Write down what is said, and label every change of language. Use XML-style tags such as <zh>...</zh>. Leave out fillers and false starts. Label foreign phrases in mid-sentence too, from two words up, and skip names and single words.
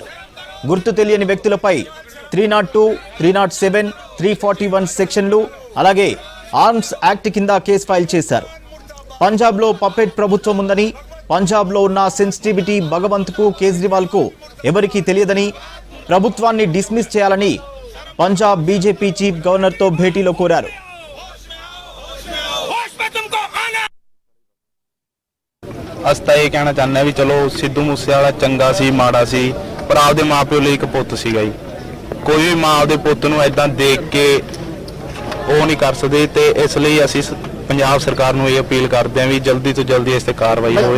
<te>గుర్తు తెలియని వ్యక్తులపై 302, 307, 341 సెక్షన్లు, అలాగే ఆర్మ్స్ యాక్ట్ కింద కేసు ఫైల్ చేశారు. పంజాబ్లో పప్పెట్ ప్రభుత్వం ఉందని, పంజాబ్లో ఉన్న సెన్సిటివిటీ భగవంత్కు, కేజ్రీవాల్కు ఎవరికీ తెలియదని, ప్రభుత్వాన్ని డిస్మిస్ చేయాలని పంజాబ్ బీజేపీ చీఫ్ గవర్నర్తో భేటీలో కోరారు.</te> <pa>ਅਸੀਂ ਤਾਂ ਇਹ ਕਹਿਣਾ ਚਾਹੁੰਦੇ ਵੀ ਚਲੋ ਸਿੱਧੂ ਮੂਸੇਵਾਲਾ ਚੰਗਾ ਸੀ, ਮਾੜਾ ਸੀ, ਪਰ ਆਪਦੇ ਮਾਪਿਓ ਲਈ ਇੱਕ ਪੁੱਤ ਸੀਗਾ ਜੀ। ਕੋਈ ਵੀ ਮਾਂ ਆਪਦੇ ਪੁੱਤ ਨੂੰ ਐਦਾਂ ਦੇਖ ਕੇ ਉਹ ਨਹੀਂ ਕਰ ਸਕਦੇ, ਤੇ ਇਸ ਲਈ ਅਸੀਂ ਪੰਜਾਬ ਸਰਕਾਰ ਨੂੰ ਇਹ ਅਪੀਲ ਕਰਦੇ ਹਾਂ ਵੀ ਜਲਦੀ ਤੋਂ ਜਲਦੀ ਇਸ ਤੇ ਕਾਰਵਾਈ ਹੋਵੇ।</pa>